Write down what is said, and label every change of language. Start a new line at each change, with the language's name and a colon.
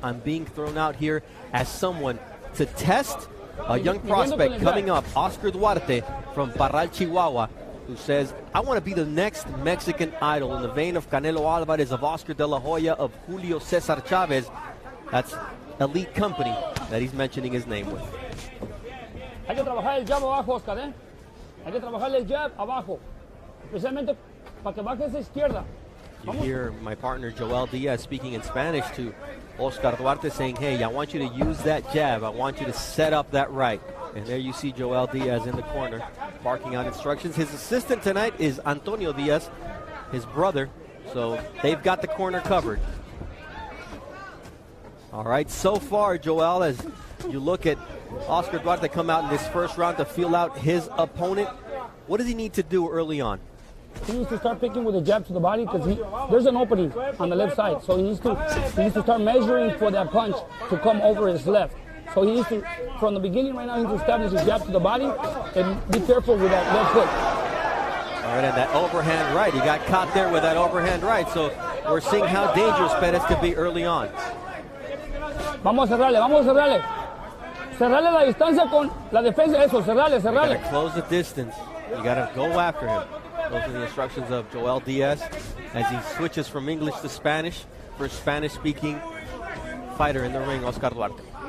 English: I'm being thrown out here as someone to test a young prospect coming up, Oscar Duarte from Parral, Chihuahua, who says, I want to be the next Mexican idol in the vein of Canelo Alvarez, of Oscar de la Hoya, of Julio Cesar Chavez. That's elite company that he's mentioning his name with.
Spanish: Hay que trabajar el jab abajo, Oscar, ¿eh? Hay que trabajar el jab abajo, especialmente para que baje esa izquierda.
English: You hear my partner Joel Diaz speaking in Spanish to Oscar Duarte, saying, hey, I want you to use that jab. I want you to set up that right. And there you see Joel Diaz in the corner barking out instructions. His assistant tonight is Antonio Diaz, his brother. So they've got the corner covered. All right, so far, Joel, as you look at Oscar Duarte come out in this first round to feel out his opponent, what does he need to do early on? He needs to start picking with a jab to the body because there's an opening on the left side. So he needs to start measuring for that punch to come over his left. So he needs to, from the beginning right now, he needs to establish his jab to the body and be careful with that left hook. All right, and that overhand right. He got caught there with that overhand right. So we're seeing how dangerous Perez could be early on.
Spanish: Vamos a cerrarle, vamos a cerrarle. Cerrarle la distancia con la defensa. Eso, cerrarle, cerrarle.
English: You got to close the distance. You got to go after him. Those are the instructions of Joel Diaz as he switches from English to Spanish for a Spanish-speaking fighter in the ring, Oscar Duarte.